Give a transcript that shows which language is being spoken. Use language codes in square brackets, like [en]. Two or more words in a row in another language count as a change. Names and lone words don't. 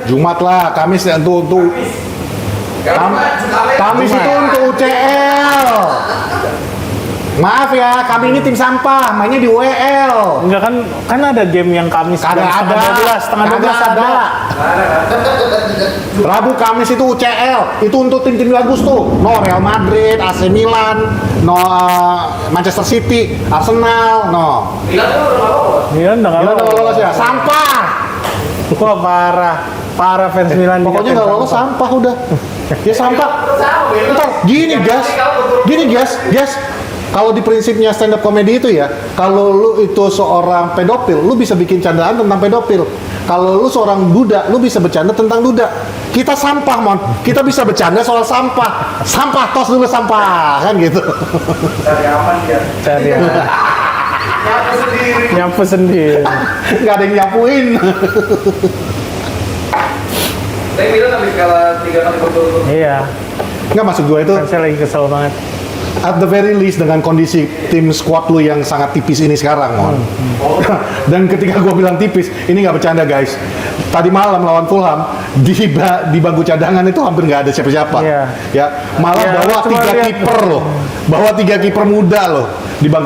[id] Jumat lah, Kamis ya untuk Kamis itu untuk UCL. Maaf ya, kami ini tim sampah, mainnya di WL. Enggak kan ada game yang Kamis setengah 12 ada. Rabu Kamis itu UCL, itu untuk tim-tim bagus tuh. [en] No Real Madrid, AC Milan, no Manchester City, Arsenal, no. [id] Milan udah Milan udah lolos ya, sampah. Wah parah fans Milan. Pokoknya nggak lolos sampah udah. Ya sampah. Ntar gini guys. Kalau di prinsipnya [en] stand up comedy [id] itu ya, kalau lu itu seorang pedofil, lu bisa bikin candaan tentang pedofil. Kalau lu seorang duda, lu bisa bercanda tentang duda. Kita sampah, Mon. Kita bisa bercanda soal sampah. Sampah, tos dulu sampah, kan gitu. Cari apa dia? Cari apa? Nyapu sendiri. Nggak ada yang nyapuin. Tapi Milan habis kalah 3 kali berturut-turut. Iya. Nggak, maksud gue itu Saya lagi kesel banget. [en] at the very least [id] dengan kondisi tim squad lu yang sangat tipis ini sekarang, Mon. Dan ketika gue bilang tipis, ini nggak bercanda guys. Tadi malam lawan Fulham di bangku cadangan itu hampir nggak ada siapa-siapa. Iya. Ya, malah Iya, bawa cuma 3 lihat. kiper loh, bawa 3 kiper muda loh di bangku